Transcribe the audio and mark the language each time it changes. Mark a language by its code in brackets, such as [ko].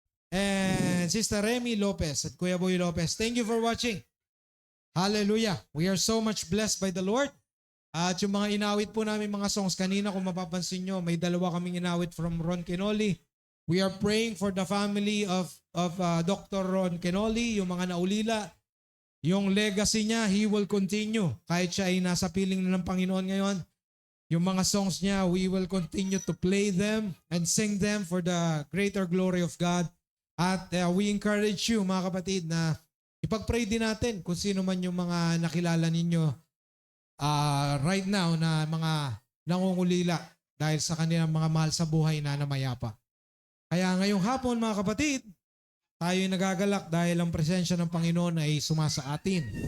[en] And Sister Remy Lopez at Kuya Boy Lopez, thank you for watching. Hallelujah. We are so much blessed by the Lord. [tl] At yung mga inawit po namin mga songs kanina, kung mapapansin nyo, may dalawa kaming inawit [en] from Ron Kenoli. We are praying for the family of Dr. [tl] Ron Kenoli, yung mga naulila. Yung legacy niya, [en] he will continue. [tl] Kahit siya ay nasa piling na ng Panginoon ngayon, Yung mga songs niya, [en] we will continue to play them and sing them for the greater glory of God. [tl] At we encourage you, mga kapatid, na ipag-pray din natin kung sino man yung mga nakilala ninyo right now na mga nangungulila dahil sa kanilang mga mahal sa buhay na namayapa. Kaya ngayong hapon, mga kapatid, tayo nagagalak dahil ang presensya ng Panginoon ay sumasa atin.